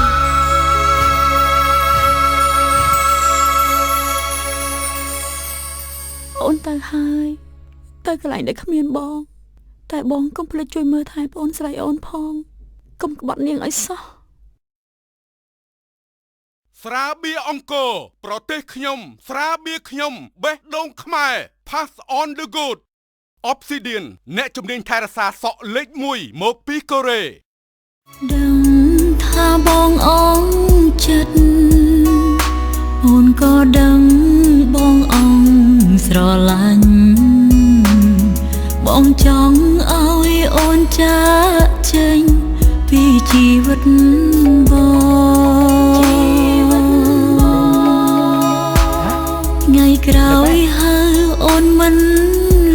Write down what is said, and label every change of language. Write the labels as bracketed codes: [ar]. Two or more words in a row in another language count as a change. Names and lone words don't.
[km] អូនទៅហើយទៅកន្លែងដែលគ្មានបងតែបងកុំភ្លេចជួយមើលថែប្អូនស្រីអូនផងកុំក្បត់នាងឲ្យសោះ ស្រាបៀរអង្គរប្រទេសខ្ញុំស្រាបៀរខ្ញុំបេះដូងខ្មែរ [en] Pass on the good Obsidian [km] អ្នកជំនាញថែរក្សាសក់លេខ1មកពីកូរ៉េ ដឹងថាបងអងចិត្តអូនក៏ដឹងបងអងស្រឡាញ់បងចង់ឲ្យអូនចាកចេញពីជីវិតបងថ្ងៃក្រោយហៅអូនមិន